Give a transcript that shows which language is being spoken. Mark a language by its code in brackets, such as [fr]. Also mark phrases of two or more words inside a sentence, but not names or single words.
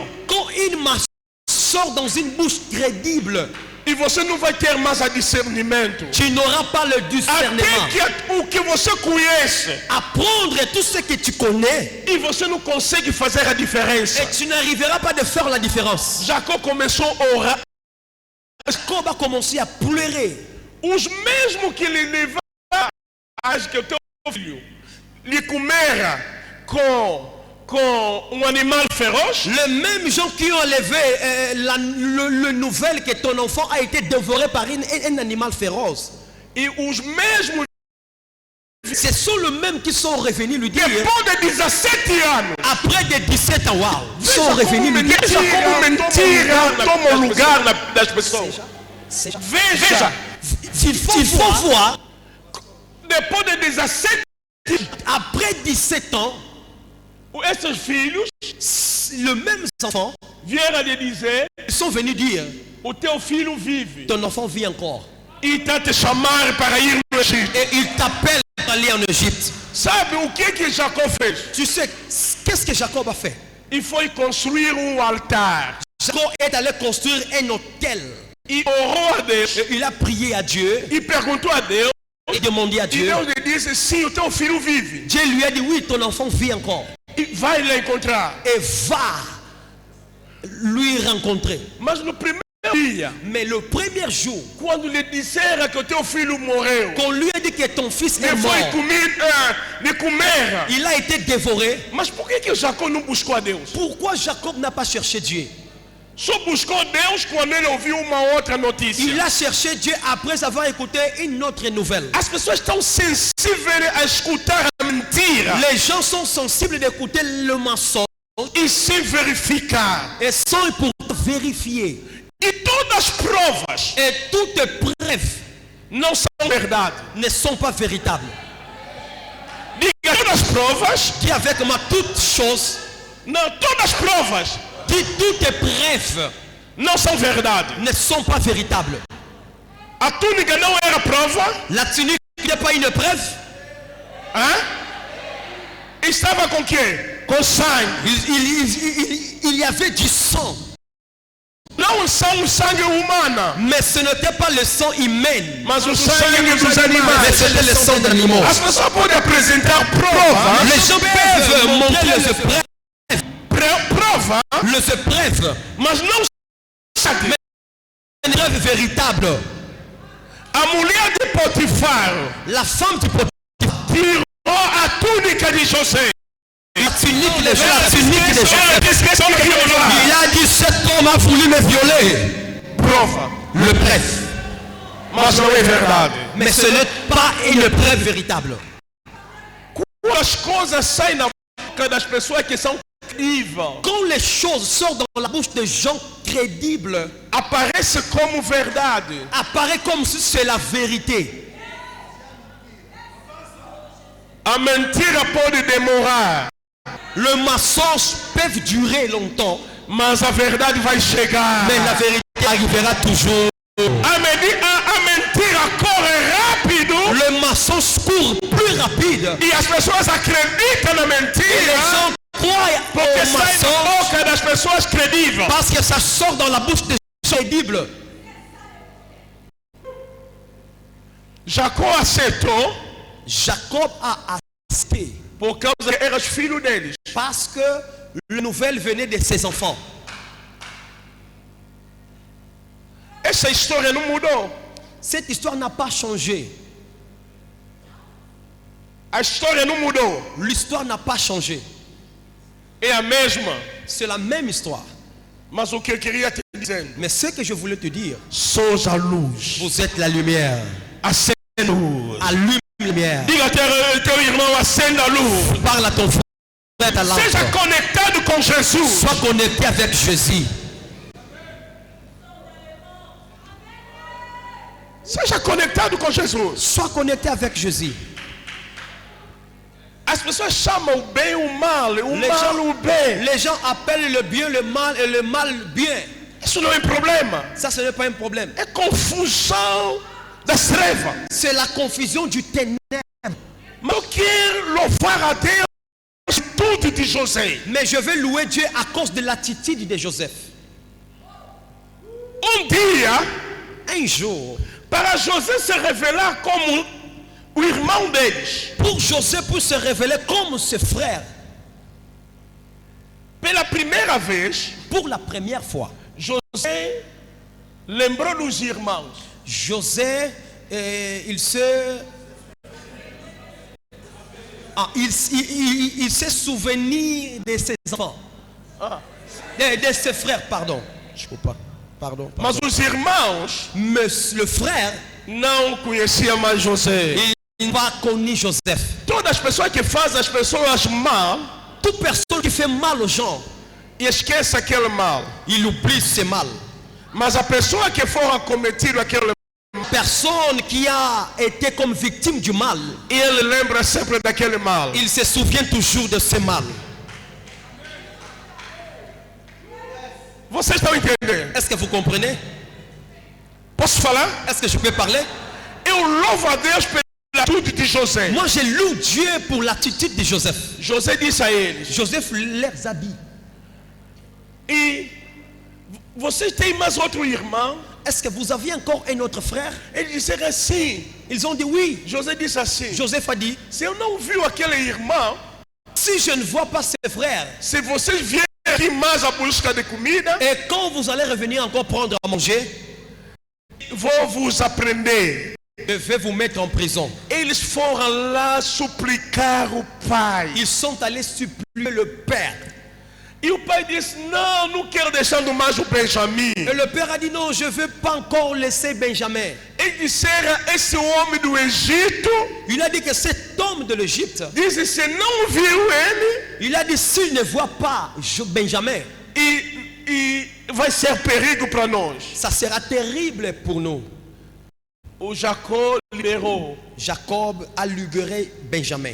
[fr] Quand une mensonge sort dans une bouche crédible, [pt] e você não vai ter mais a discernimento, [fr] tu n'auras pas le discernement. [pt] até que o que você conhece, [fr] Apprendre tout ce que tu connais, [pt] e você não consegue fazer a diferença. [fr] et tu n'arriveras pas de faire la différence. [pt] Jacó começou a orar. [fr] Jacob a commencé à pleurer. [pt] Os mesmos que lhe levaram a que o teu filho lhe comera com animal féroce, [fr] Les mêmes gens qui ont élevé le nouvelle que ton enfant a été dévoré par un animal féroce. [pt] e os mesmos [fr] Ce sont les mêmes qui sont revenus lui dire, [pt] depois de 17 anos, [fr] après des 17 ans, wow, ils sont [pt] veja [fr] revenus [pt] como [fr] lui dire, [pt] mentira toma o lugar das pessoas. [fr] C'est- [pt] Veja, [fr] il faut voir, [pt] depois de 17 [fr] après 17 ans, [pt] esses filhos [fr] le même enfant, [pt] vieram lhe dizer: [fr] ils sont venus dire, [pt] o teu filho vive [fr] ton enfant vit encore. [pt] e está te chamar para ir no Egito. [fr] Et il t'appelle pour aller en Égypte. [pt] Sabe o que Jacó fez? [fr] Tu sais, qu'est-ce que Jacob a fait? [pt] E foi construir altar. [fr] Jacob est allé construire un hôtel. [pt] E orou a Deus. [fr] Et il a prié à Dieu [pt] E perguntou a Deus. [fr] et demandé à [pt] E [fr] Dieu. [pt] Deus lhe disse: sim, o teu filho vive. [fr] Dieu lui a dit, oui, ton enfant vit encore. [pt] E vai lá encontrar. [fr] Et va lui rencontrer. [pt] Mas no primeiro dia, [fr] Mais le premier jour, [pt] quando lhe disseram que o teu filho morreu, [fr] qu'on lui a dit que ton fils est [pt] lhe foi [fr] mort, [pt] lhe comeram. [fr] il a été dévoré. [pt] Mas por que Jacó não buscou a Deus? [fr] Pourquoi Jacob n'a pas cherché Dieu? [pt] Só buscou Deus quando ele ouviu uma outra notícia. [fr] Il a cherché Dieu après avoir écouté une autre nouvelle. [pt] As pessoas estão sensíveis a escutar a mentira [fr] Les gens sont sensibles d'écouter le mensonge [pt] e sem verificar. [fr] et sans pour vérifier. [pt] E todas as provas [fr] Et toutes preuves [pt] não são verdade. [fr] ne sont pas véritables. [pt] Diga, todas as provas, [fr] Dis avec moi toutes choses, [pt] não, todas as provas [fr] dis toutes preuves [pt] não são verdade. [fr] ne sont pas véritables. [pt] A túnica não era prova, [fr] La tunique n'est pas une preuve. hein? [pt] Estava com quê? Com sangue. [fr] Il y avait du sang. [pt] Não são o sangue humano, [fr] Mais ce n'était pas le sang humain. [pt] mas o sangue dos animais. [fr] Mais c'était le sang d'animaux. [pt] As pessoas podem apresentar prova, [fr] Les gens peuvent montrer le preuve, [pt] prova, mas não sabe. [fr] une preuve véritable. [pt] A mulher de Potifar [fr] La femme du Potiphar [pt] tirou a túnica de José [fr] a tunique de Joseph. Il a dit, cet homme a voulu me violer. [pt] Prova. [fr] Le preuve. [pt] Mas não é verdade. [fr] Mais ce n'est pas une preuve véritable. [pt] Quando as coisas saem na boca das pessoas que são críveis, [fr] Quand les choses sortent dans la bouche de gens crédibles, [pt] aparece como verdade. [fr] apparaît comme si c'est la vérité. [pt] A mentira pode demorar, [fr] Le mensonge peut durer longtemps, [pt] mas a verdade vai chegar. [fr] mais la vérité arrivera toujours. [pt] A mentira corre rápido [fr] Le mensonge court plus rapide. [pt] e as pessoas acreditam na [fr] Et les [pt] mentira [fr] gens croient [pt] porque [fr] au [pt] sai da [fr] mensonge [pt] boca das pessoas credíveis. [fr] parce que ça sort dans la bouche des gens crédibles. [pt] Jacó aceitou [fr] Jacob a accepté [pt] por causa que eras filho deles. [fr] parce que la nouvelle venait de ses enfants. [pt] Essa história não mudou. [fr] Cette histoire n'a pas changé. [pt] A história não mudou. [fr] L'histoire n'a pas changé. [pt] É a mesma. [fr] C'est la même histoire. [pt] Mas o que eu queria te dizer, [fr] Mais ce que je voulais te dire, [pt] sois a luz. [fr] vous êtes la lumière. [pt] Acende a luz. [fr] Allume la lumière. [pt] Diga a teu irmão, acenda a luz. [fr] Parle à ton frère, ta lampe. [pt] Seja conectado com Jesus. [fr] Sois connecté avec Jésus. [pt] Seja conectado com Jesus. [fr] Sois connecté avec Jésus. [pt] As pessoas chamam o bem o mal, o [fr] Les [pt] mal [fr] gens, [pt] o bem. [fr] les gens appellent le bien le mal et le mal bien. [pt] Isso não é problema. [fr] Ça, ce n'est pas un problème. [pt] É confusão das trevas. [fr] C'est la confusion du ténèbre. [pt] Mas eu quero louvar a Deus por tudo de José. [fr] Mais je vais louer Dieu à cause de l'attitude de Joseph. [pt] Dia, [fr] Un jour, [pt] para José se revelar como o irmão deles, [fr] pour Joseph pour se révéler comme ses frères, [pt] pela primeira vez, [fr] pour la première fois, [pt] José lembrou dos irmãos. [fr] José, il s'est souvenu de ses enfants, de ses frères, pardon. [pt] Desculpa, pardon. Mas os irmãos [fr] Mais le frère, [pt] não conheciam mais José. [fr] il n'a pas connu Joseph. [pt] Todas as pessoas que fazem as pessoas mal, [fr] Toute personne qui fait mal aux gens, [pt] esquece aquele mal. [fr] il oublie ses mal. [pt] Mas a pessoa que for acometido aquele [fr] Personne qui a été comme victime du mal, [pt] ele lembra sempre daquele mal. [fr] il se souvient toujours de ce mal. [pt] Vocês estão entendendo? [fr] Est-ce que vous comprenez? [pt] Posso falar? [fr] Est-ce que je peux parler? [pt] Eu louvo a Deus pela atitude de José. [fr] Moi, je loue Dieu pour l'attitude de Joseph. [pt] José disse a eles: [fr] Joseph leur a dit, [pt] e vocês têm mais outro irmão? [fr] est-ce que vous aviez encore un autre frère? [pt] Eles disseram assim. [fr] Ils ont dit oui. [pt] José disse assim: [fr] Joseph a dit, [pt] se eu não vi aquele irmão, [fr] si je ne vois pas ses frères, [pt] se vocês vierem aqui mais à busca de comida, [fr] et quand vous allez revenir encore prendre à manger, [pt] vou vos aprender. [fr] je vais vous mettre en prison. [pt] Eles foram lá suplicar o pai. [fr] Ils sont allés supplier le père. [pt] E o pai disse: não, não quero deixando mais o Benjamim. [fr] Et le père a dit non, je ne veux pas encore laisser Benjamin. [pt] Eles disseram: esse homem do Egito, [fr] Il a dit que cet homme de l'Égypte, [pt] disse: se não viu ele, [fr] il a dit s'il ne voit pas Benjamin, [pt] e vai ser perigo para nós. [fr] ça sera terrible pour nous. [pt] O Jacó liberou. [fr] Jacob a libéré Benjamin.